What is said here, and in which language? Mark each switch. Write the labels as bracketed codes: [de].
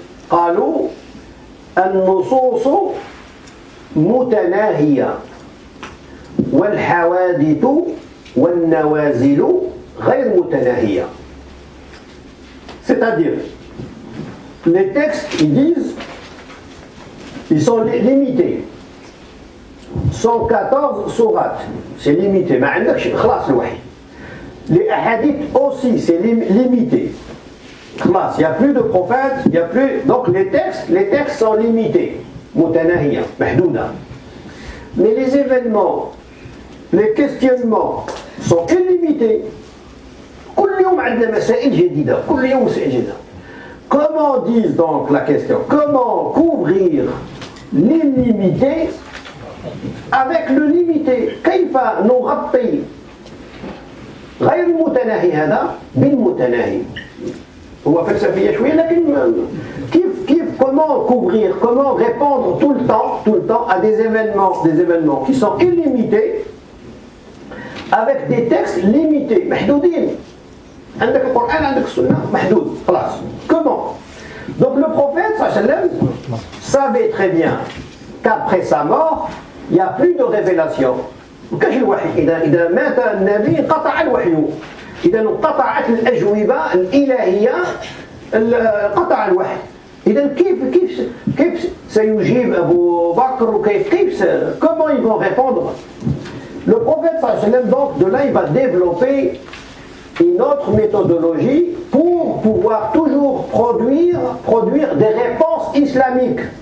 [ar] قالوا النصوص متناهيه والحوادث والنوازل غير متناهيه. [fr] C'est-à-dire, les textes, ils disent, ils sont limités. 114 sourates, c'est limité. [ar] ما عندكش خلاص الوحي. [fr] Les hadiths aussi, c'est limité. [ar] خلاص, [fr] il n'y a plus de prophètes, il n'y a plus. Donc les textes sont limités. [ar] متناهية, محدودة. [fr] Mais les événements, les questionnements sont illimités. [ar] كل يوم عندنا مسائل جديدة. كل يوم مسائل جديدة. [fr] Comment disent donc la question? Comment couvrir l'illimité avec le limité? [ar] كيف نغطي غير المتناهي هذا بالمتناهي؟ هو فلسفية شوية لكن [fr] comment couvrir, comment répondre tout le temps à des événements qui sont illimités avec des textes limités, [ar] محدودين. عندك القرآن عندك السنة محدود خلاص. [fr] Comment? Donc le prophète [ar] sallallahu alayhi wa sallam [fr] savait très bien qu'après sa mort il n'y a plus de révélation. [ar] كاش الوحي إذا مات النبي انقطع الوحي. إذا انقطعت الأجوبة الإلهية انقطع الوحي. إذا كيف سيجيب أبو بكر وكيف [fr] comment ils vont répondre? Le prophète [ar] sallallahu alayhi wa sallam [fr] donc de là il va développer une autre méthodologie pour pouvoir toujours produire des réponses islamiques.